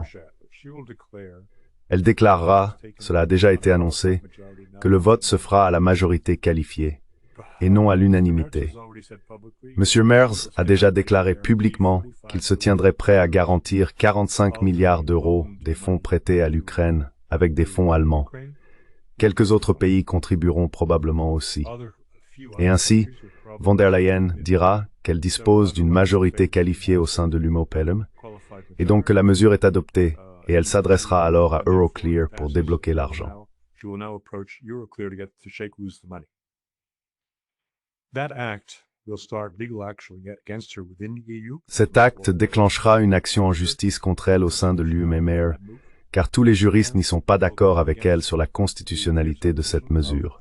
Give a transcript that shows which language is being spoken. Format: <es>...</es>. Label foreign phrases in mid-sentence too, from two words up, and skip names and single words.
<fr>Elle déclarera, cela a déjà été annoncé, que le vote se fera à la majorité qualifiée, et non à l'unanimité. M. Merz a déjà déclaré publiquement qu'il se tiendrait prêt à garantir 45 milliards d'euros des fonds prêtés à l'Ukraine avec des fonds allemands. Quelques autres pays contribueront probablement aussi. Et ainsi, von der Leyen dira qu'elle dispose d'une majorité qualifiée au sein de l'UMOPELM, et donc que la mesure est adoptée, et elle s'adressera alors à Euroclear pour débloquer l'argent. Cet acte déclenchera une action en justice contre elle au sein de l'UMMR, car tous les juristes n'y sont pas d'accord avec elle sur la constitutionnalité de cette mesure.</fr>